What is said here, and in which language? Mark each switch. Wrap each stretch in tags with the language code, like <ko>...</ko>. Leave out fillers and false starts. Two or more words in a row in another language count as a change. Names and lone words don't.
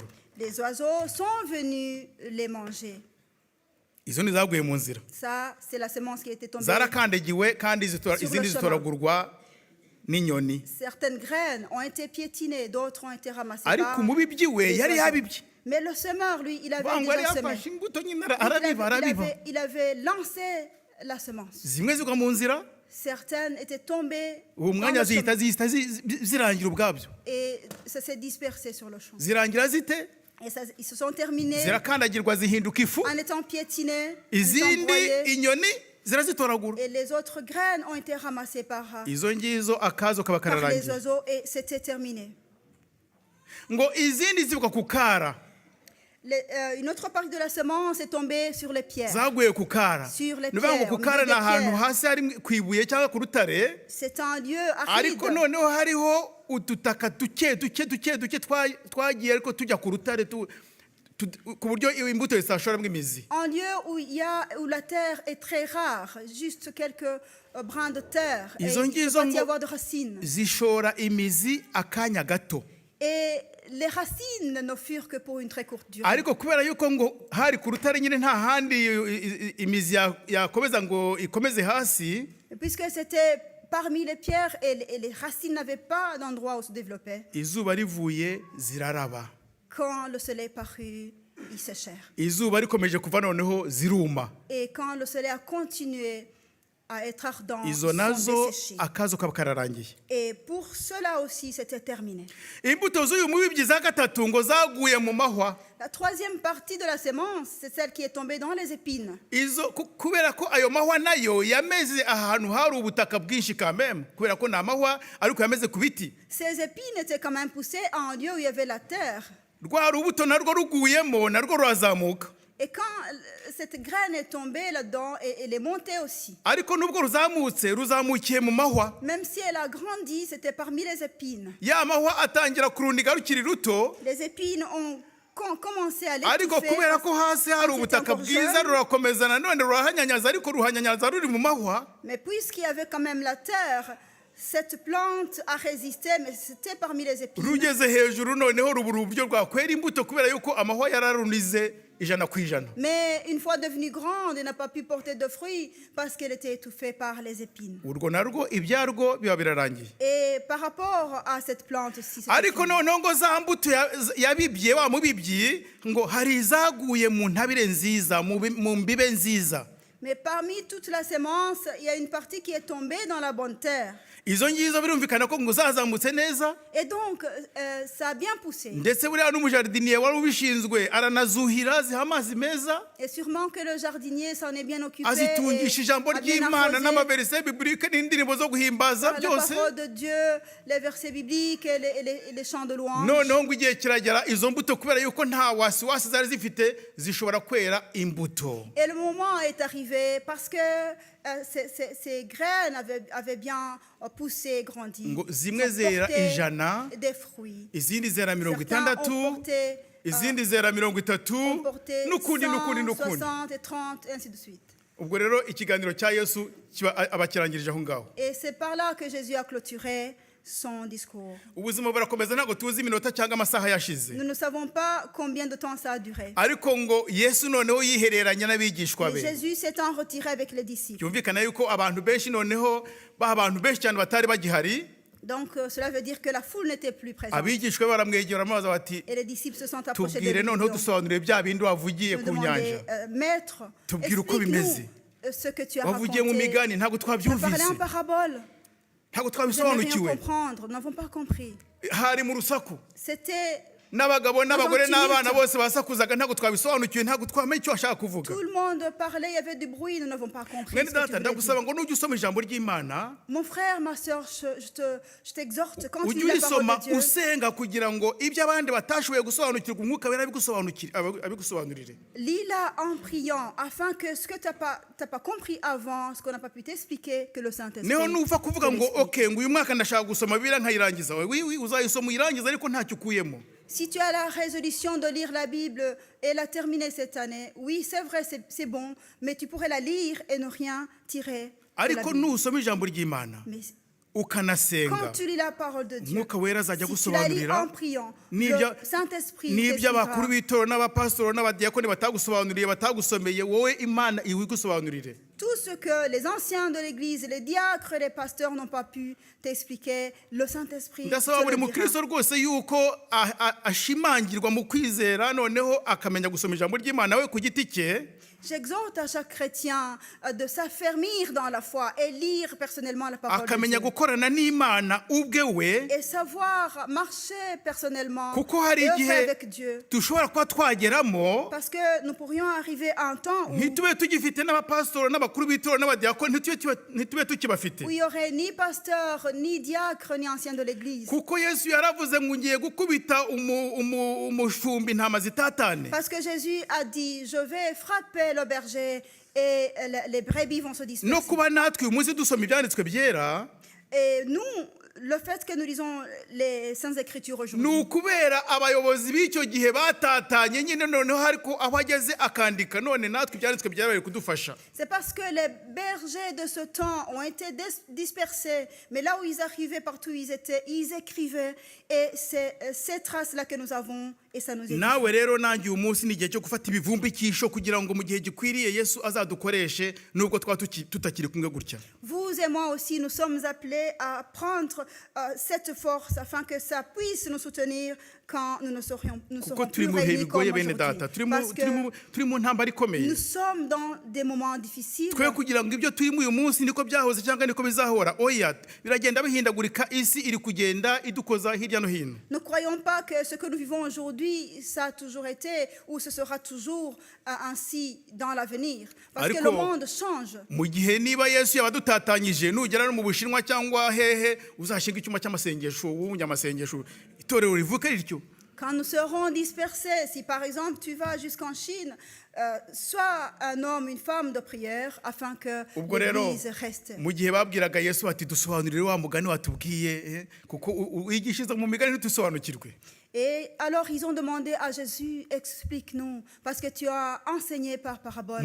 <fr>les oiseaux sont venus les manger.</fr> <rw>izo ni zaguye mu nzira,</rw> <fr>Ça, c'est la semence qui était tombée.</fr> <rw>zarakandagiwe kandi izindi zitoragurwa n'inyoni.</rw> <fr>Certaines graines ont été piétinées, d'autres ont été ramassées</fr> <rw>ariko</rw> <fr>par</fr> <rw>umubibyi we</rw> <fr>les</fr> <rw>yari</rw> <fr>oiseaux.</fr> <rw>yabibye,</rw> <fr>Mais le semeur, lui, il avait</fr> <rw>ngo yari</rw> <fr>déjà semé.</fr> <rw>yafashe imbuto nyine</rw> <fr>Il</fr> <rw>arabiba.</rw> <fr>avait lancé la semence.</fr> <rw>zimwe zigwa mu nzira,</rw> <fr>Certaines étaient tombées</fr> <rw>uwo</rw> <fr>dans</fr> <rw>mwanya</rw> <fr>le chemin.</fr> <rw>zihita zirangira ubwabyo.</rw> <fr>Et ça s'est dispersé sur le champ.</fr> <rw>zirangira zite,</rw> <fr>Et ça, ils se sont terminés</fr> <rw>zirakandagirwa zihinduka ifu,</rw> <fr>en étant piétinés, en étant</fr> <rw>izindi</rw> <fr>broyés.</fr> <rw>inyoni zirazitoragura.</rw> <fr>Et les autres graines ont été ramassées par</fr> <rw>izo ngizo akazo kaba</rw> <fr>les</fr> <rw>kararangiye.</rw> <fr>oiseaux et c'était terminé.</fr> <rw>ngo izindi zivuga ku kara,</rw> <fr>Une autre partie de la semence est tombée sur les pierres.</fr> <rw>zaguye ku kara.</rw> <fr>Sur les</fr> <rw>ni ukuvuga ngo</rw> <fr>pierres,</fr> <rw>ku kara</rw> <fr>au</fr> <rw>ni</rw> <fr>milieu des</fr> <rw>ahantu</rw> <fr>pierres.</fr> <rw>hasi hari ku ibuye cyangwa ku rutare,</rw> <fr>C'est un lieu aride.</fr> <rw>ariko noneho hariho udutaka duke twagiye ariko tujya ku rutare ku buryo imbuto zitashoramo imizi.</rw> <fr>Un lieu où la terre est très rare, juste quelques brins de terre. Et</fr> <rw>Izo</rw> <fr>il ne peut</fr> <rw>ngizo</rw> <fr>pas y</fr> <rw>ngo</rw> <fr>avoir de racines.</fr> <rw>zishora imizi akanya gato,</rw> <fr>Et les racines ne furent que pour une très courte durée.</fr> <rw>ariko kubera yuko ngo hari ku rutare nyine nta handi imizi yakomeza ngo ikomeze hasi,</rw> <fr>Puisque c'était parmi les pierres et les racines n'avaient pas d'endroit où se développer.</fr> <rw>izuba rivuye ziraraba,</rw> <fr>Quand le soleil parut, ils séchèrent.</fr> <rw>izuba rikomeje kuva noneho ziruma.</rw> <fr>Et quand le soleil a continué à être ardent, ils</fr> <rw>izo</rw> <fr>sont</fr> <rw>nazo</rw> <fr>desséchés.</fr> <rw>akazo kaba kararangiye.</rw> <fr>Et pour cela aussi, c'était terminé.</fr> <rw>imbuto z'uyu mubibyi za gatatu ngo zaguye mu mahwa.</rw> <fr>La troisième partie de la semence, c'est celle qui est tombée dans les épines.</fr> <rw>izo kubera ko ayo mahwa nayo yameze ahantu hari ubutaka bwinshi kameme, kubera ko ni amahwa ariko yameze ku biti.</rw> <fr>Ces épines étaient quand même poussées à un lieu où il y avait la terre.</fr> <rw>rwa rubuto narwo ruguyemo narwo rurazamuka,</rw> <fr>Et quand cette graine est tombée là-dedans, elle est montée aussi.</fr> <rw>ariko nubwo ruzamukiye mu mahwa,</rw> <fr>Même si elle a grandi, c'était parmi les épines.</fr> <rw>ya mahwa atangira kurundiga rukiri ruto,</rw> <fr>Les épines ont commencé à</fr> <rw>ariko</rw> <fr>l'étouffer.</fr> <rw>kubera ko hasi hari ubutaka bwiza rurakomeza nanone rurahanyanyaza, ariko ruhanyanyaza ruri mu mahwa.</rw> <fr>Mais puisqu'il y avait quand même la terre, cette plante a résisté, mais c'était parmi les épines.</fr> <rw>rugeze hejuru noneho rubura uburyo rwakwera imbuto kubera yuko amahwa yararunize 100%.</rw> <fr>Mais une fois devenue grande, elle n'a pas pu porter de fruits parce qu'elle était étouffée par les épines.</fr> <rw>urwo narwo ibyarwo biba birarangiye.</rw> <fr>Et par rapport à cette plante aussi, c'était</fr> <rw>ariko</rw> <fr>fini.</fr> <rw>noneho ngo za mbuto yabibye wa mubibyi ngo hari izaguye mu ntabire nziza, mu mbibe nziza.</rw> <fr>Mais parmi toute la sémence, il y a une partie qui est tombée dans la bonne terre.</fr> <rw>izo ngizo birumvikana ko ngo zazamutse neza,</rw> <fr>Et donc, ça a bien poussé.</fr> <rw>ndetse buriya n'umujardiniye wari ubishinzwe aranazuhira ziha amazi meza,</rw> <fr>Et sûrement que le jardinier s'en est bien occupé.</fr> <rw>azitungisha ijambo</rw> <fr>a bien</fr> <rw>ry'Imana</rw> <fr>arrosé</fr> <rw>n'amaverse biblique n'indirimbo zo guhimbaza</rw> <fr>la</fr> <rw>byose.</rw> <fr>parole de Dieu, les versets bibliques et les chants de louange.</fr> <rw>Noneho ngo igihe kiragera izo mbuto kubera yuko nta wasiwasi zari zifite zishobora kwera imbuto.</rw> <fr>Et le moment est arrivé parce que ces graines avaient bien poussé, grandi.</fr> <rw>Ngo</rw> <fr>Ils</fr> <rw>zimwe</rw> <fr>ont</fr> <rw>zera</rw> <fr>porté</fr> <rw>ijana,</rw> <fr>des fruits.</fr> <rw>izindi zera mirongo</rw> <fr>Certains</fr> <rw>itandatu,</rw> <fr>ont porté,</fr> <rw>izindi zera mirongo itatu,</rw> <fr>ont porté</fr> <rw>n'ukundi</rw> <fr>100,</fr> <rw>n'ukundi n'ukundi.</rw> <fr>60 et 30, et ainsi de suite.</fr> <rw>Ubwo rero ikiganiro cya Yesu abakirangirije aho ngaho.</rw> <fr>Et c'est par là que Jésus a clôturé son discours.</fr> <rw>Ubuzima burakomeza, ntabwo tuzi iminota cyangwa amasaha yashize,</rw> <fr>Nous ne savons pas combien de temps ça a duré.</fr> <rw>ariko ngo Yesu noneho yihereranya n'abigishwa</rw> <fr>Mais</fr> <rw>be.</rw> <fr>Jésus s'étant retiré avec les disciples.</fr> <rw>Byumvikana yuko abantu benshi noneho abantu benshi cyane batari bagihari,</rw> <fr>Donc cela veut dire que la foule n'était plus présente.</fr> <rw>abigishwa be baramwegera bamaze bati</rw> <fr>Et les disciples se sont approchés de</fr> <rw>tubwire</rw> <fr>lui.</fr> <rw>noneho</rw> <fr>Donc,</fr> <rw>dusobanurire bya bindi wavugiye</rw> <fr>nous</fr> <rw>ku nyanja,</rw> <fr>demandaient, Maître,</fr> <rw>Tubwire uko bimeze.</rw> <fr>explique-nous ce que tu as</fr> <rw>wavugiye mu</rw> <fr>raconté.</fr> <rw>migani ntabwo</rw> <fr>Tu as parlé</fr> <rw>twabyumvise,</rw> <fr>en parabole.</fr> <rw>ntabwo</rw> <fr>Nous n'avons rien</fr> <rw>twabisobanukiwe,</rw> <fr>comprendre. Nous n'avons pas compris.</fr> <rw>hari mu rusaku,</rw> <fr>C'était</fr> <rw>n'abagabo n'abagore</rw> <fr>Gentil.</fr> <rw>n'abana bose basakuzaga, ntabwo twabisobanukiwe, ntabwo twamenye icyo washaka kuvuga.</rw> <fr>tout le monde parlait, il y avait du bruit, nous n'avons pas compris.</fr> <rw>Mwene</rw> <fr>Ce que tu</fr> <rw>data</rw> <fr>voulais</fr> <rw>ndagusaba</rw> <fr>dire.</fr> <rw>ngo nujya usoma ijambo ry'Imana</rw> <fr>Mon frère, ma soeur, je t'exhorte quand tu</fr> <rw>ujye</rw> <fr>lis la parole</fr> <rw>urisoma</rw> <fr>de Dieu,</fr> <rw>usenga kugira ngo ibyo abandi batashoboye gusobanukirwa umwuka wera abigusobanurire.</rw> <fr>lis-la en priant afin que ce que tu n'as pas compris avant, ce qu'on n'a pas pu t'expliquer, que le Saint-Esprit</fr> <rw>Niho nuva</rw> <fr>te</fr> <rw>kuvuga ngo</rw> <fr>l'explique.</fr> <rw>okay ngo uyu mwaka ndashaka gusoma Bibiliya nkayirangiza, oui uzayisoma uyirangiza ariko ntacyo ukuyemo.</rw> <fr>Si tu as la résolution de lire la Bible et la terminer cette année, oui, c'est vrai, c'est bon, mais tu pourrais la lire et ne rien tirer de la</fr> <rw>Ariko</rw> <fr>Bible.</fr> <rw>nusoma ijambo ry'Imana</rw> <fr>Mais</fr> <rw>ukanasenga,</rw> <fr>quand tu lis la parole de Dieu,</fr> <rw>umwuka wera azajya</rw> <fr>si tu la lis</fr> <rw>gusobanurira</rw> <fr>en priant,</fr> <rw>n'ibyo</rw> <fr>le Saint-Esprit</fr> <rw>n'ibyo abakuru</rw> <fr>t'expliquera</fr> <rw>b'itoro n'abapasitoro n'abadiyakoni batagusobanuriye batagusomeye, wowe Imana iwigusobanurire.</rw> <fr>tout ce que les anciens de l'Église, les diacres et les pasteurs n'ont pas pu t'expliquer, le Saint-Esprit te</fr> <rw>Ndasaba buri</rw> <fr>le</fr> <rw>mukristo</rw> <fr>dira.</fr> <rw>rwose yuko ashimangirwa mu kwizera, noneho akamenya gusoma ijambo ry'Imana we ku giti cye.</rw> <fr>J'exhorte à chaque chrétien de s'affermir dans la foi et lire personnellement la parole de</fr> <rw>akamenya</rw> <fr>Dieu.</fr> <rw>gukorana n'Imana ubwe we,</rw> <fr>Et savoir marcher personnellement,</fr> <rw>kuko hari</rw> <fr>œuvrer</fr> <rw>igihe</rw> <fr>avec Dieu.</fr> <rw>dushobora kuba twageramo</rw> <fr>Parce que nous pourrions arriver à un temps</fr> <rw>ntitube tugifite n'abapasitoro n'abakuru b'itoro n'abadiyakoni, ntitube tukibafite,</rw> <fr>où il n'y aurait ni pasteur, ni diacre, ni ancien de l'Église.</fr> <rw>kuko Yesu yaravuze ngo ngiye gukubita umushumbi intama zitatane.</rw> <fr>Parce que Jésus a dit, je vais frapper le berger et les brebis vont se</fr> <rw>No</rw> <fr>disperser.</fr> <rw>kuba natwe uyu munsi dusoma ibyanditswe byera,</rw> <fr>Et nous, le fait que nous lisons les Saintes Écritures</fr> <rw>ni</rw> <fr>aujourd'hui,</fr> <rw>ukubera abayobozi b'icyo gihe batatanye nyine, noneho ariko aho ageze akandika, none natwe ibyanditswe byera bari kudufasha.</rw> <fr>c'est parce que les bergers de ce temps ont été dispersés, mais là où ils arrivaient, partout où ils étaient, ils écrivaient. Et c'est ces traces-là que nous avons, et ça nous édifie.</fr> <rw>Nawe rero nanjye uyu munsi ni igihe cyo gufata ibivumbikisho kugira ngo mu gihe gikwiriye Yesu azadukoreshe, nubwo twaba tutakiri kumwe gutya.</rw> <fr>Vous et moi aussi, nous sommes appelés à prendre cette force afin que ça puisse nous soutenir quand nous ne serons</fr> <rw>Kuko</rw> <fr>plus</fr> <rw>turi mu bihe</rw> <fr>réunis comme</fr> <rw>bigoye bene data,</rw> <fr>aujourd'hui. Parce que</fr> <rw>turi mu ntambara ikomeye.</rw> <fr>nous sommes dans des moments difficiles.</fr> <rw>Twe kugira ngo ibyo turimo uyu munsi niko byahoze cyangwa niko bizahora, oya, biragenda bihindagurika, isi iri kugenda idukoza hirya no hino.</rw> <fr>Ne croyons pas que ce que nous vivons aujourd'hui, ça a toujours été ou ce sera toujours ainsi dans l'avenir. Parce que le monde change.</fr> <rw>Mu gihe niba Yesu yabadutatanyije, nugera no mu Bushinwa cyangwa hehe, uzashinga icyuma cy'amasengesho, w'umunyamasengesho, itorero rivuke rityo.</rw> <fr>Quand nous serons dispersés, si par exemple tu vas jusqu'en Chine, sois un homme, une femme de prière afin que</fr> <rw>Ubwo rero</rw> <fr>l'Église reste.</fr> <rw>mu gihe babwiraga Yesu bati dusobanurire wa mugani watubwiye, kuko wigishiriza mu migani ntitusobanukirwe.</rw> <fr>Et alors ils ont demandé à Jésus, explique-nous, parce que tu as enseigné par parabole.</fr>